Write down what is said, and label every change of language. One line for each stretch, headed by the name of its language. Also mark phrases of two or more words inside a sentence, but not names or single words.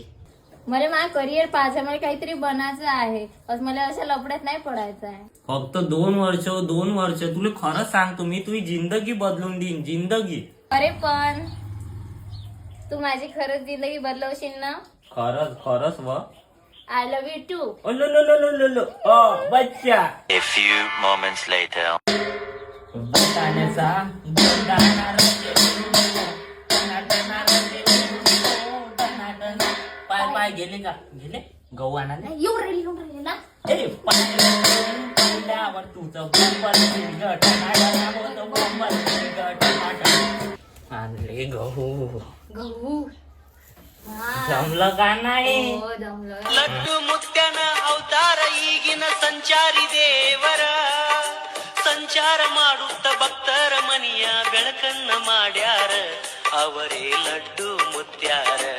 Marathi: मला माझं करिअर पाहायचं, मला काहीतरी बनायचं आहे. बस मला अशा लफड्यात नाही पडायचं आहे. फक्त 2 वर्ष तुला खरंच सांगतो मी तुझी जिंदगी बदलून देईन, जिंदगी. अरे पण तू माझी खरंच जिंदगी बदलवशील ना? खरंच व
English: I love you too.
Marathi: बच्चा.
English: A few moments later.
Marathi: बताण्याचा पाय गेले का? गेले गहू आणायला. येऊन राहिली ना. पहिल्यावर तुझं आणले गहू. गहू जमलं का नाही? हो जमलं.
Kannada: लड्डू मुत्याನ ಅವತಾರ ಈಗಿನ ಸಂಚಾರಿ ದೇವರ ಸಂಚಾರ ಮಾಡುತ್ತ ಭಕ್ತರ ಮನಿಯ ಬೆಳಕನ್ನ ಮಾಡ್ಯಾರ ಅವರೇ ಲಡ್ಡು ಮುತ್ಯ